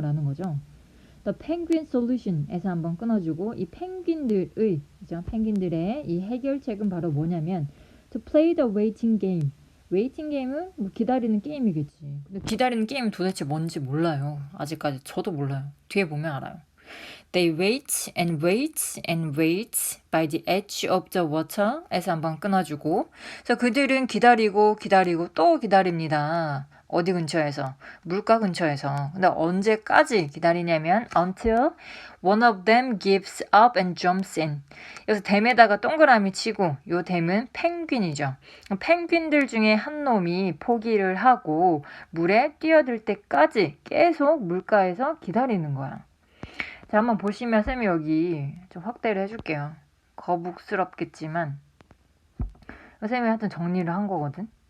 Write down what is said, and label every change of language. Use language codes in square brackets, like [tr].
[ko] 라는 거죠. The Penguin Solution에서 한번 끊어주고 이 펭귄들의, 그죠? 펭귄들의 이 해결책은 바로 뭐냐면 [en] to play the waiting game. [ko] 웨이팅 게임은 뭐 기다리는 게임이겠지. 근데 기다리는 게임은 도대체 뭔지 몰라요. 아직까지 저도 몰라요. 뒤에 보면 알아요. [en] They wait and wait and wait by the edge of the water [ko] 에서 한번 끊어주고 그래서 그들은 기다리고 기다리고 또 기다립니다. 어디 근처에서? 물가 근처에서. 근데 언제까지 기다리냐면 [en] until one of them gives up and jumps in. [ko] 여기서 댐에다가 동그라미 치고 요 댐은 펭귄이죠. 펭귄들 중에 한 놈이 포기를 하고 물에 뛰어들 때까지 계속 물가에서 기다리는 거야. 자, 한번 보시면 쌤이 여기 좀 확대를 해줄게요. 거북스럽겠지만 쌤이 하여튼 정리를 한 거거든.